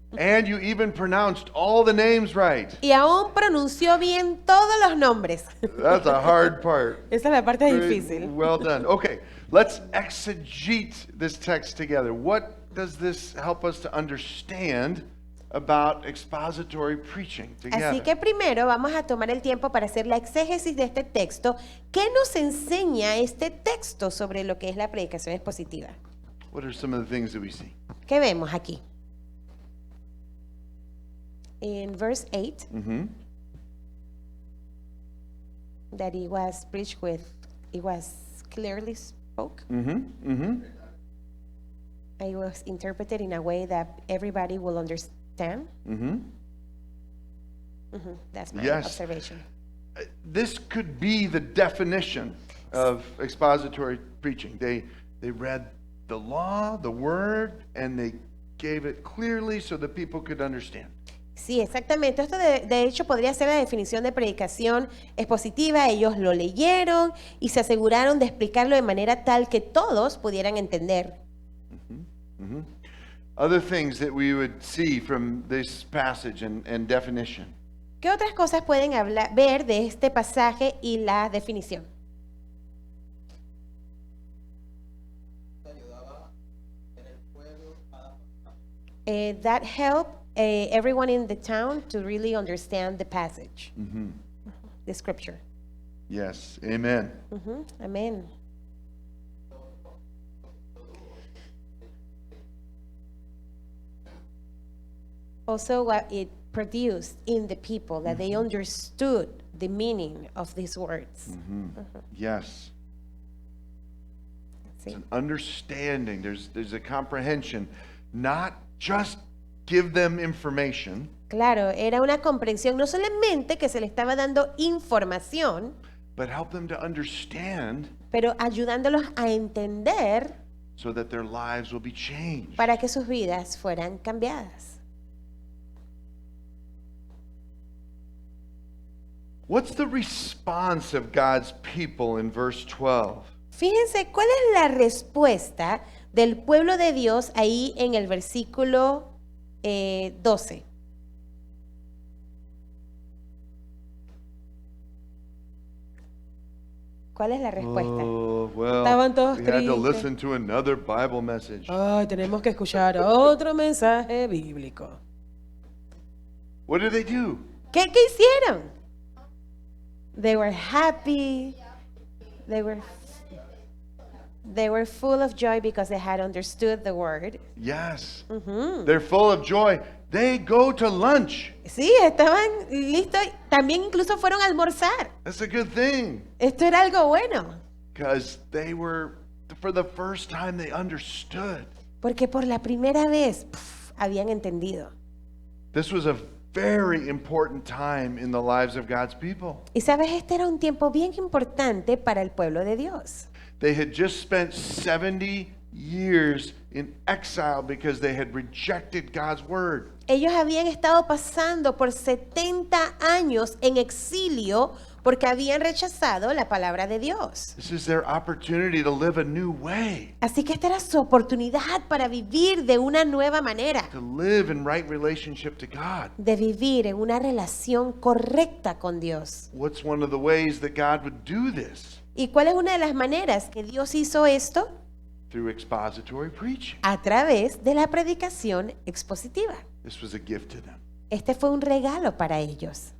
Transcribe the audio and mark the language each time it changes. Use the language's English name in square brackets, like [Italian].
[English] And you even pronounced all the names right. [Spanish] Y aún pronunció bien todos los nombres. [English] That's a hard part. [Spanish] Esa es la parte [English] Great. [Spanish] difícil. [English] Well done. Okay, let's exegete this text together. What does this help us to understand about expository preaching together? [Spanish] Así que primero vamos a tomar el tiempo para hacer la exégesis de este texto. ¿Qué nos enseña este texto sobre lo que es la predicación expositiva? [English] What are some of the things that we see? [Spanish] ¿Qué vemos aquí? [English] In verse 8, Mm-hmm. that it was preached with, it was clearly spoke. Mm-hmm. Mm-hmm. It was interpreted in a way that everybody will understand. Mm-hmm. That's my Yes. observation. This could be the definition of expository preaching. They read the law, the word, and they gave it clearly so that people could understand. [Spanish] Sí, exactamente. Esto de hecho podría ser la definición de predicación expositiva. Ellos lo leyeron y se aseguraron de explicarlo de manera tal que todos pudieran entender. [English] Other things that we would see from this passage and definition. [Spanish] ¿Qué otras cosas pueden ver de este pasaje y la definición? [English] That helped everyone in the town to really understand the passage, the scripture. Yes, amen. [Spanish] Amén. [English] Also, what it produced in the people, that they understood the meaning of these words. Yes. [Spanish] Sí. [English] An understanding. There's a comprehension. Not just give them information, [Spanish] Claro, era una comprensión, no solamente que se le estaba dando información, [English] but help them to understand [Spanish] pero ayudándolos a entender [English] so that their lives will be changed. [Spanish] para que sus vidas fueran cambiadas. [English] What's the response of God's people in verse 12? [Spanish] Fíjense cuál es la respuesta del pueblo de Dios ahí en el versículo 12. ¿Cuál es la respuesta? [English] Oh, well, [Spanish] Estaban todos [English] we had to [Spanish] tristes. [English] listen to another Bible message. [Spanish] Ay, tenemos que escuchar otro mensaje bíblico. [English] What did they do? [Spanish] ¿Qué hicieron? [English] They were happy. They were full of joy because they had understood the word. Yes. They're full of joy. They go to lunch. [Spanish] Sí, estaban listos. También incluso fueron a almorzar. [English] That's a good thing. [Spanish] Esto era algo bueno. [English] Because they were, for the first time, they understood. [Spanish] Porque por la primera vez habían entendido. [English] This was a very important time in the lives of God's people. [Spanish] Y sabes, este era un tiempo bien importante para el pueblo de Dios. [English] They had just spent 70 years in exile because they had rejected God's word. [Spanish] Ellos habían estado pasando por 70 años en exilio porque habían rechazado la palabra de Dios. [English] This is their opportunity to live a new way, [Spanish] Así que esta era su oportunidad para vivir de una nueva manera, [English] to live in right relationship to God. [Spanish] de vivir en una relación correcta con Dios. [English] What's one of the ways that God would do this? [Spanish] ¿Y cuál es una de las maneras que Dios hizo esto? [English] Through expository preaching. [Spanish] A través de la predicación expositiva. [English] This was a gift to them. [Spanish] Este fue un regalo para ellos,